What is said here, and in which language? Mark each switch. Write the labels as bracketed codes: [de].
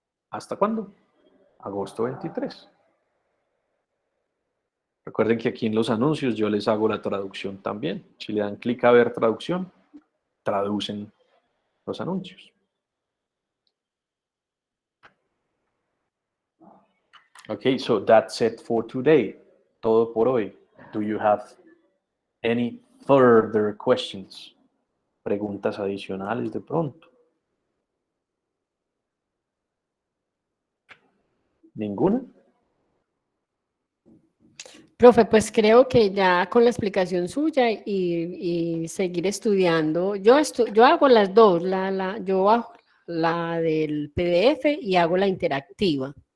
[es] ¿Hasta cuándo? Agosto 23. Recuerden que aquí en los anuncios yo les hago la traducción también. Si le dan clic a ver traducción, traducen los anuncios. [en] Okay, so that's it for today. Todo por hoy. Do you have any further questions? [es] Preguntas adicionales de pronto. ¿Ninguna? Profe, pues creo que ya con la explicación suya y seguir estudiando, yo hago las dos, yo hago la del PDF y hago la interactiva.